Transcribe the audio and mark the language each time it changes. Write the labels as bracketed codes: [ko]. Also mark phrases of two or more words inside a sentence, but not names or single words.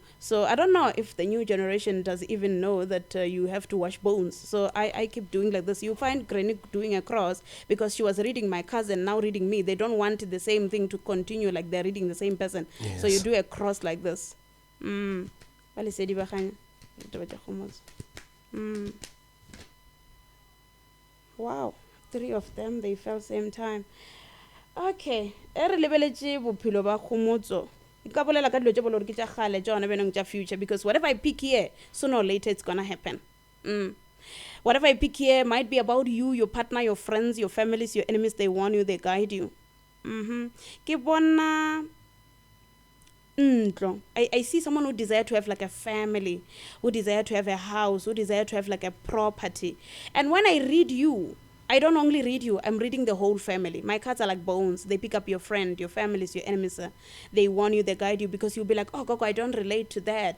[en] So I don't know if the new generation does even know that you have to wash bones. So I keep doing like this. You find granny doing a cross because she was reading my cousin, now reading me. They don't want the same thing to continue, like they're reading the same person. So you do a cross like this. [nso] Wale se di baganya. Ditaba tša kgomoso. [en] Wow, 3 of them, they fell same time. [nso] Okay, e re lebeletše bophelo ba kgomotso. E ka bolela ka dilo tše bolo re ke tša kgale tšona benong tša future, [en] because whatever I pick here, sooner or later it's gonna happen. Whatever I pick here might be about you, your partner, your friends, your families, your enemies. They warn you, they guide you. [nso] Ke bona [en] I see someone who desire to have like a family, who desire to have a house, who desire to have like a property. And when I read you, I don't only read you, I'm reading the whole family. My cards are like bones. They pick up your friend, your families, your enemies. They warn you, they guide you, because you'll be like, oh, Gogo, I don't relate to that.